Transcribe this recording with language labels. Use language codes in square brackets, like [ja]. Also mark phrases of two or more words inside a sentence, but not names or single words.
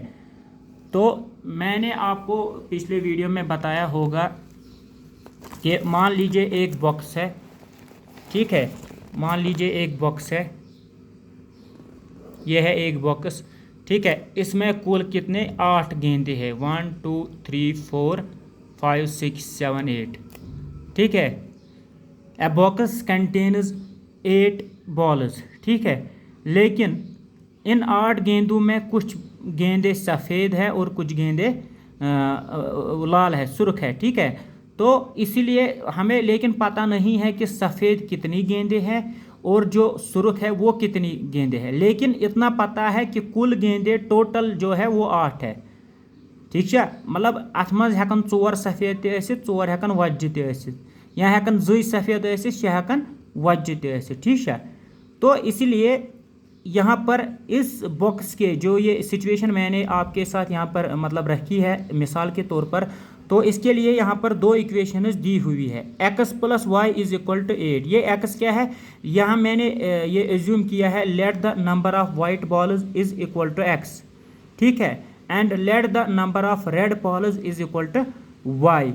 [ur] تو میں نے آپ کو پچھلے ویڈیو میں بتایا ہوگا کہ مان لیجیے ایک باکس ہے، ٹھیک ہے. مان لیجیے ایک باکس ہے، یہ ہے ایک باکس، ٹھیک ہے. اس میں کل کتنے 8 گیندے ہیں، 1 2 3 4 5 6 7 8، ٹھیک ہے. [en] A box contains 8 balls, [ur] ٹھیک ہے. لیکن ان 8 گیندوں میں کچھ گیندے سفید ہے اور کچھ گیندے لال ہے، سرخ ہے، ٹھیک ہے. تو اسی لیے ہمیں لیکن پتا نہیں ہے کہ سفید کتنی گیندے ہیں اور جو سرخ ہے وہ کتنی گیندے ہیں، لیکن اتنا پتا ہے کہ کل گیندے ٹوٹل جو ہے وہ 8 ہے، ٹھیک ہے. [ks] मतलब अथ मज हेकन 4 सफ़ेद ते आसित, 4 हेकन वज्जि ते आसित, या हेकन 2 सफ़ेद आसित, 6 हेकन वज्जि ते आसित, [ur] ٹھیک ہے. تو اس لیے یہاں پر اس باکس کے جو یہ سچویشن میں نے آپ کے ساتھ یہاں پر مطلب رکھی ہے مثال کے طور پر، تو اس کے لیے یہاں پر 2 اکویشنز دی ہوئی ہے، x + y = 8. یہ x کیا ہے، یہاں میں نے یہ اسیوم کیا ہے [en] let the number of white balls is equal to x, [ur] ٹھیک ہے, [en] and let the number of red balls is equal to y.